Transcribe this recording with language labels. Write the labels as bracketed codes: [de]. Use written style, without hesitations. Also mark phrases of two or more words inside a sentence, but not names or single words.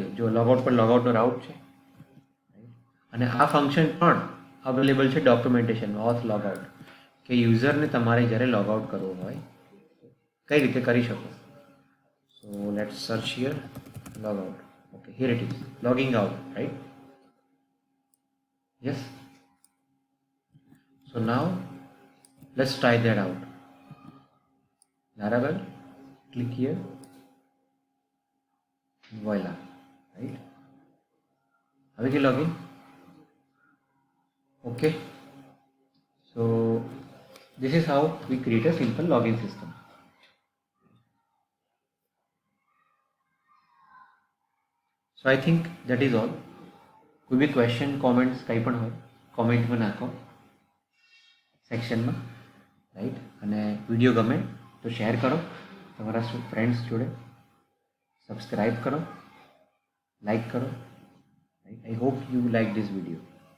[gu] જો લોગઆઉટ પર લોગઆઉટનો રાઉટ છે અને આ ફંક્શન પણ અવેલેબલ છે ડોક્યુમેન્ટેશનમાં, [en] auth logout, [gu] કે યુઝરને તમારે જ્યારે લોગઆઉટ કરવો હોય કઈ રીતે કરી શકો. [en] So let's search here logout. Okay, here it is logging out, right. Yes. So now let's try that out. Laravel, click here, voila, right. [gu] હવે કે login. [en] Okay, so this is how we create a simple login system. So I think that is all. [gu] કોઈ બી [en] question, comments [gu] કંઈ પણ હોય કોમેન્ટમાં નાખો સેક્શનમાં, રાઈટ. અને વિડીયો ગમે તો શેર કરો તમારા ફ્રેન્ડ્સ જોડે, સબસ્ક્રાઈબ કરો, લાઈક કરો, રાઈટ. [en] I hope you like this video.